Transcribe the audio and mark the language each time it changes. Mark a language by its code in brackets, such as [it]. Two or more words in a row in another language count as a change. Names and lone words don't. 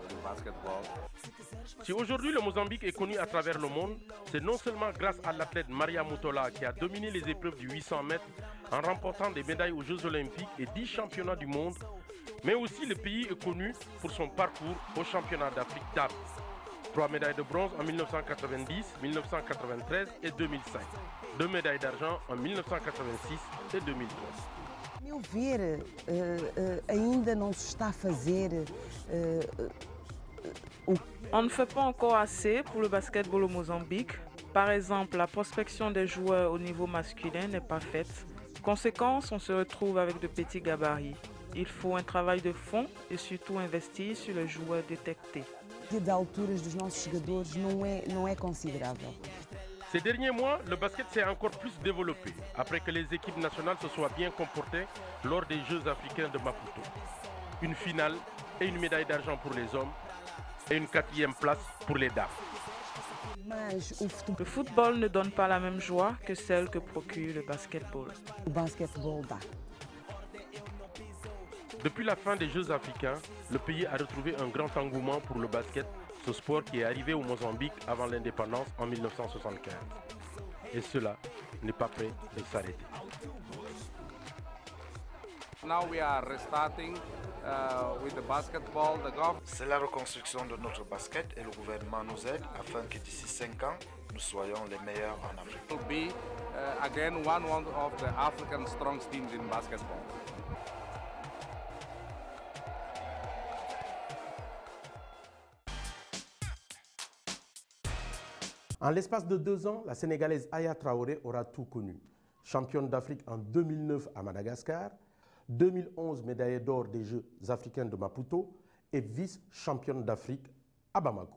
[fr] Si aujourd'hui le Mozambique est connu à travers le monde, c'est non seulement grâce à l'athlète Maria Mutola qui a dominé les épreuves du 800 mètres en remportant des médailles aux Jeux Olympiques et 10 championnats du monde, mais aussi le pays est connu pour son parcours au championnat d'Afrique d'âme. 3 médailles de bronze en 1990, 1993 et 2005. 2 médailles d'argent en 1986 et 2003. [pt] A meu ver, ainda não se está a fazer [fr] On ne fait pas encore assez pour le basketball au Mozambique. Par exemple, la prospection des joueurs au niveau masculin n'est pas faite. Conséquence, on se retrouve avec de petits gabarits. Il faut un travail de fond et surtout investir sur les joueurs détectés. [pt] de alturas dos nossos jogadores não é considerável. [fr] Ces derniers mois, le basket s'est encore plus développé après que les équipes nationales se soient bien comportées lors des Jeux africains de Maputo. Une finale et une médaille d'argent pour les hommes et une 4e place pour les dames. Le football ne donne pas la même joie que celle que procure le basketball. [pt] O basquetebol dá. [fr] Depuis la fin des Jeux africains, le pays a retrouvé un grand engouement pour le basket, ce sport qui est arrivé au Mozambique avant l'indépendance en 1975. Et cela n'est pas prêt de s'arrêter. [en] Now we are restarting with the basketball. [fr] C'est la reconstruction de notre basket et le gouvernement nous aide afin que d'ici 5 ans, nous soyons les meilleurs en Afrique. [en] Will be again one of the African strongest teams in basketball. [fr] En l'espace de 2 ans, la Sénégalaise Aya Traoré aura tout connu. Championne d'Afrique en 2009 à Madagascar, 2011 médaillée d'or des Jeux africains de Maputo et vice-championne d'Afrique à Bamako.